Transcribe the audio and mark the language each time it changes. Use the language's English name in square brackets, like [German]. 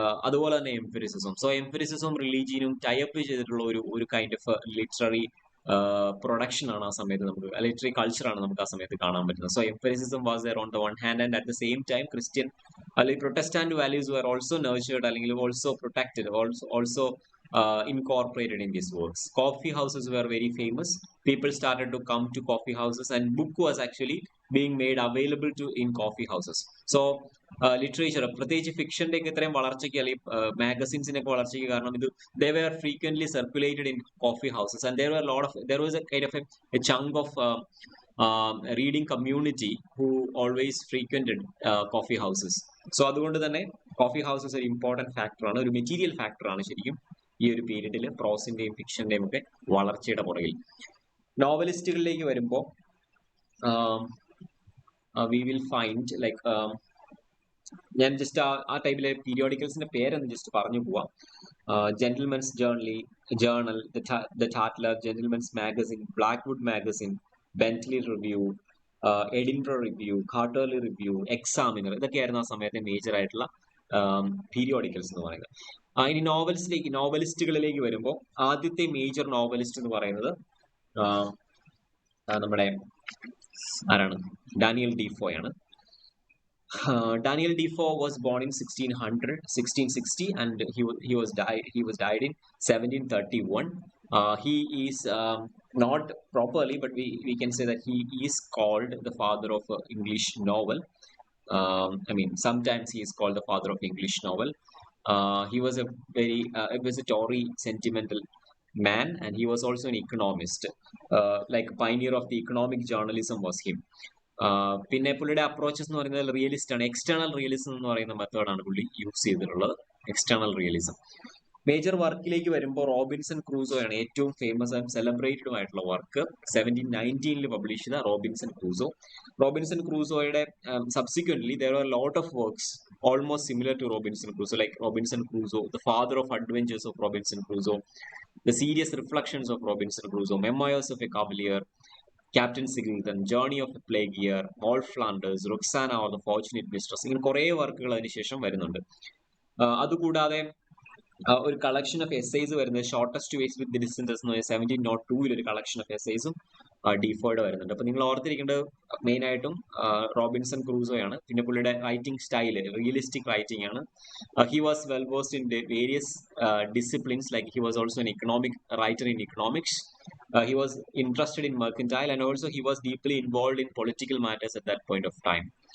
[Malayalam] അതുപോലെ തന്നെ [English] Empiricism. So എംഫിസിസും റിലീജിയനും type [Malayalam] ചെയ്തിട്ടുള്ള ഒരു [English] kind of literary production [Malayalam] ആണ് ആ സമയത്ത് നമുക്ക്, [English] literary [Malayalam] കൾച്ചറാണ് നമുക്ക് ആ സമയത്ത് കാണാൻ പറ്റുന്നത്. [English] So empiricism was there on the one hand, and at the same time Christian അല്ലെങ്കിൽ Protestant values were also nurtured അല്ലെങ്കിൽ also protected, also incorporated in these works. Coffee houses were very famous. People started to come to coffee houses, and book was actually being made available to in coffee houses. So literature, [Malayalam] പ്രത്യേകിച്ച് ഫിക്ഷന്റെ ഒക്കെ ഇത്രയും വളർച്ചയ്ക്ക് അല്ലെങ്കിൽ മാഗസിൻസിന്റെ ഒക്കെ വളർച്ചയ്ക്ക് കാരണം ഇത്, [English] they were frequently circulated in coffee houses, and there was a kind of a chunk of reading community who always frequented coffee houses. [Malayalam] So അതുകൊണ്ട് തന്നെ കോഫി ഹൗസസ് ഒരു ഇമ്പോർട്ടന്റ് ഫാക്ടറാണ്, ഒരു മെറ്റീരിയൽ ഫാക്ടറാണ് ശരിക്കും ഈ ഒരു പീരീഡിൽ പ്രോസിന്റെയും ഫിക്ഷന്റെയും ഒക്കെ വളർച്ചയുടെ പുറകിൽ. നോവലിസ്റ്റുകളിലേക്ക് വരുമ്പോൾ [English] we will find like, [Malayalam] ഞാൻ ജസ്റ്റ് ആ ടൈപ്പിലെ പീരിയോഡിക്കൽസിന്റെ പേരൊന്ന് ജസ്റ്റ് പറഞ്ഞു പോവാം. Gentlemen's journal, the ടാറ്റ്ലർ, gentlemen's magazine, Blackwood magazine, Bentley review, Edinburgh review, quarterly review, examiner, ഇതൊക്കെയായിരുന്നു ആ സമയത്തെ മേജർ ആയിട്ടുള്ള പീരിയോഡിക്കൽസ് എന്ന് പറയുന്നത്. ഇനി നോവലിസ്റ്റുകളിലേക്ക് വരുമ്പോൾ ആദ്യത്തെ മേജർ നോവലിസ്റ്റ് എന്ന് പറയുന്നത് നമ്മുടെ ആരാണ്? Daniel ഡീഫോയാണ്. [English] Daniel Defoe was born in 1660, and he was died in 1731. He is not properly, but we can say that he is called the father of English novel. Sometimes he is called the father of English novel. He was it was a Tory sentimental man, and he was also an economist. Like pioneer of the economic journalism was him. [Malayalam] പിന്നെ പുള്ളിയുടെ approaches എന്ന് പറയുന്നത് realist ആണ്. External realism എന്ന് പറയുന്ന മെത്തേഡാണ് പുള്ളി use ചെയ്തിട്ടുള്ളത്, എക്സ്റ്റേണൽ റിയലിസം. മേജർ വർക്കിലേക്ക് വരുമ്പോൾ റോബിൻസൺ ക്രൂസോയാണ് ഏറ്റവും ഫേമസ് ആൻഡ് സെലിബ്രേറ്റഡ് ആയിട്ടുള്ള വർക്ക്. 1719 പബ്ലിഷ് ചെയ്ത [English] Robinson ക്രൂസോയുടെ subsequently there were a lot of works almost similar to Robinson Crusoe, like Robinson Crusoe, the father of adventures of Robinson Crusoe, the serious reflections of Robinson Crusoe, memoirs of a cavalier, Captain Singleton, Journey of a Plague Year, Moll Flanders, Roxana or the Fortunate Mistress, [Malayalam] ഇങ്ങനെ കുറെ വർക്കുകൾ അതിനുശേഷം വരുന്നുണ്ട്. അതുകൂടാതെ ഒരു collection of essays വരുന്നത് shortest vase വിത്ത് distances എന്ന് പറഞ്ഞാൽ 1702 ഒരു കളക്ഷൻ ഓഫ് എസ്സേസും ഡീഫോയുടെ വരുന്നുണ്ട്. അപ്പൊ നിങ്ങൾ ഓർത്തിരിക്കേണ്ടത് മെയിൻ ആയിട്ടും റോബിൻസൺ ക്രൂസോയാണ്. പിന്നെ പുള്ളിയുടെ [English] Writing style realistic writing ആണ്. He was well versed in various disciplines, like he was also an economic writer in economics. He was interested in mercantile, and also he was deeply involved in political matters at that point of time.